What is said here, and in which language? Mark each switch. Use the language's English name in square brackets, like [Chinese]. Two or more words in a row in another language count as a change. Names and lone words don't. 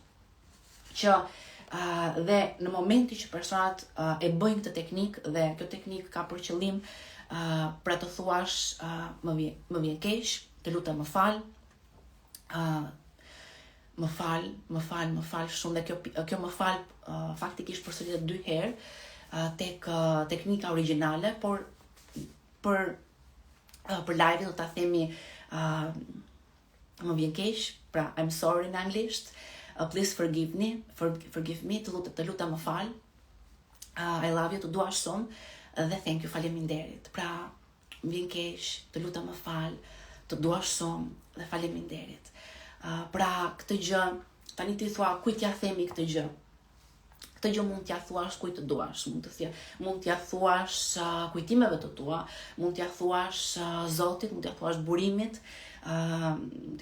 [Albanian] Që dhe në momenti që personat e bëjnë këtë teknikë dhe kjo teknikë ka për qëllim pra të thuash më vjen keq, të lutem më fal, më fal shumë dhe kjo më fal faktikisht përsëritet 2 herë tek teknika origjinale, por për live do ta themi më vjen keq, pra [English] I'm sorry [Albanian] në anglisht. [English] Please forgive me, [Albanian] të lutem më fal, [English] I love you, [Albanian] të dua shumë dhe [English] thank you, [Albanian] faleminderit. Pra, më vjen keq, të lutem më fal, të dua shumë dhe faleminderit. Pra, këtë gjë, tani ti thua kujt ja themi këtë gjë. Këtë gjë mund t'ja thuash kujt të duash, mund t'ja thuash kujtimeve të tua, mund t'ja thuash Zotit, mund t'ja thuash burimit, ti